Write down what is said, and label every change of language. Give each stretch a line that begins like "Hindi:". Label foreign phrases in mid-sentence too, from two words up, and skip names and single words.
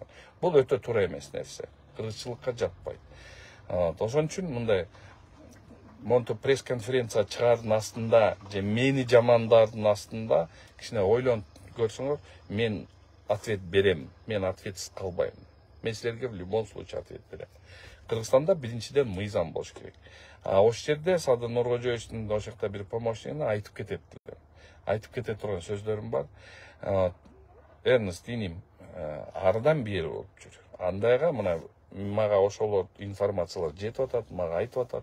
Kyrgyz: Бул өтө туура эмес нерсе. Кыргызчылыкка жатпайт. Ошон үчүн мындай монто пресс-конференция чыгаардын астында же мени жамандардын астында кичине ойлонуп көрсөңөр, мен ответ берем. Мен ответсиз калбайм. Мен силерге
Russian: в любом случае
Kyrgyz: ответ берем. Кыргызстанда биринчиден мыйзам болуш керек. Ошол жерде Садыр Нуркожоевичтин ошол жакта бир помощниги айтып кетет турган сөздөрүм бар. Эрнест иним ардан бери болуп жүр. Андайга мына мага ошол информациялар жетип атат, мага айтып атат.